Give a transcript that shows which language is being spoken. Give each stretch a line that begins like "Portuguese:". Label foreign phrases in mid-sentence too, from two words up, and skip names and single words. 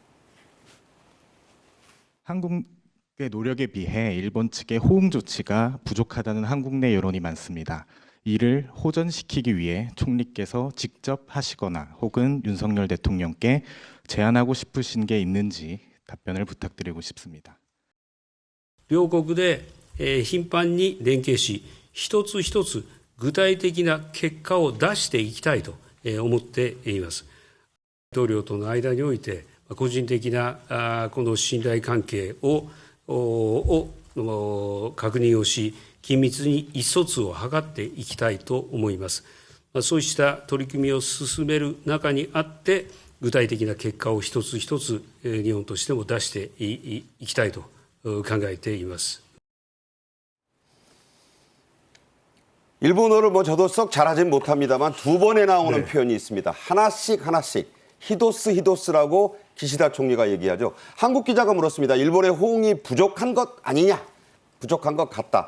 Korean: 한국의 노력에 비해 일본 측의 호응 조치가 부족하다는 한국 내 여론이 많습니다. 이를 호전시키기 위해 총리께서 직접 하시거나 혹은 윤석열 대통령께 제안하고 싶으신 게 있는지 답변을 부탁드리고 싶습니다.
Japanese: 両国で頻繁に連携し、一つ一つ具体的な結果を出していきたいと思っています。大統領との間において、個人的なこの信頼関係を確認をし、緊密に意思疎通を図っていきたいと思います。そうした取り組みを進める中にあって、具体的な結果を一つ一つ日本としても出していきたいと考えています。
Korean: 일본어를 뭐 저도 썩 잘하진 못합니다만 두 번에 나오는 네. 표현이 있습니다. 하나씩 히도스라고 기시다 총리가 얘기하죠. 한국 기자가 물었습니다. 일본의 호응이 부족한 것 아니냐? 부족한 것 같다.